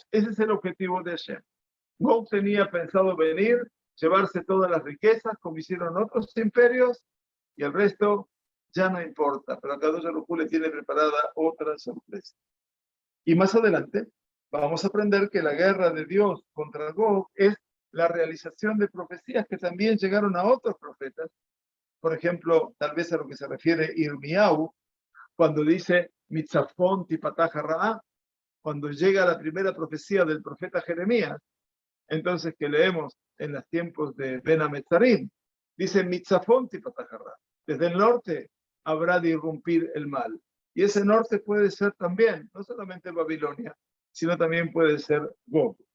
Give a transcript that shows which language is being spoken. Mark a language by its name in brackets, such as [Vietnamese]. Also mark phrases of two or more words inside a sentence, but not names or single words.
[Spanish] Ese es el objetivo de Hashem. Gog tenía pensado venir, llevarse todas las riquezas, como hicieron otros imperios, y el resto ya no importa, pero a Kadosh Baruj Hu le tiene preparada otra sorpresa. Y más adelante vamos a aprender que la guerra de Dios contra Gog es la realización de profecías que también llegaron a otros profetas. Por ejemplo, tal vez a lo que se refiere Irmiau, cuando dice [Hebrew] מצפון תפתח רעה, [Spanish] cuando llega la primera profecía del profeta Jeremías, entonces que leemos en los tiempos de Ben Ametzarim, dice [Hebrew] מצפון תפתח רעה, [Spanish] desde el norte habrá de irrumpir el mal. Y ese norte puede ser también, no solamente Babilonia, sino también puede ser Gog.